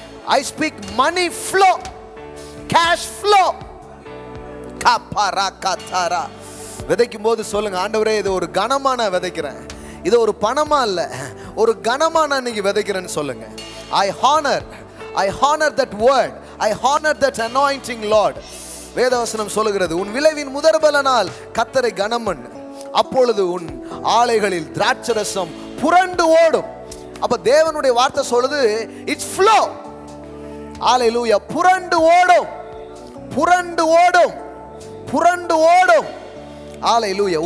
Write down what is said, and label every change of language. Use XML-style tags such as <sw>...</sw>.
<en>I speak money flow, cash flow. கபரகதரா.</en> <ta>விதைக்கும் போது சொல்லுங்க, ஆண்டவரே இது ஒரு கனமா நான் விதைக்கிறேன், இது ஒரு பணமா இல்ல, ஒரு கனமா நான் இன்னைக்கு விதைக்கிறேன்னு சொல்லுங்க.</ta> <en>I honor that word, I honor that anointing, Lord.</en> <ta>வேதவசனம் சொல்லுகிறது, உன் விளைவின் முதற்பலனால் கர்த்தரை கனம் பண்ணு, அப்பொழுது உன் ஆலைகளில் திராட்சரசம் புரண்டு ஓடும். அப்ப தேவனுடைய வார்த்தை சொல்லுது,</ta> <en>It's flow.</en> <ta>ஹல்லேலூயா. புரண்டு ஓடும், புரண்டு ஓடும், புரண்டு ஓடும். ஹல்லேலூயா.</ta>